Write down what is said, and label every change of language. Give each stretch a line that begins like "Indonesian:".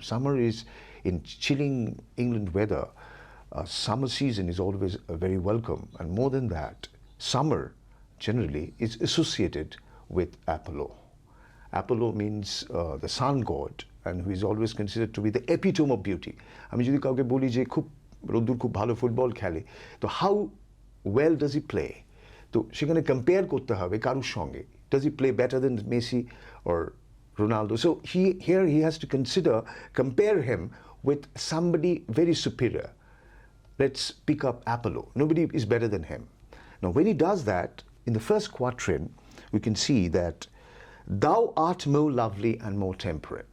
English: Summer is in chilling England weather. Summer season is always very welcome. And more than that, summer generally is associated with Apollo. Apollo means the sun god, and who is always considered to be the epitome of beauty.
Bangla: আমি যদি কাউকে বলি যে রোদ্দুর খুব ভালো football খেলে, তো
English: how well does he play?
Bangla: তো সেখানে কম্পেয়ার করতে হবে কারুর সঙ্গে।
English: Does he play better than Messi or Ronaldo? So here he has to compare him with somebody very superior. Let's pick up Apollo. Nobody is better than him. Now when he does that, in the first quatrain, we can see that thou art more lovely and more temperate.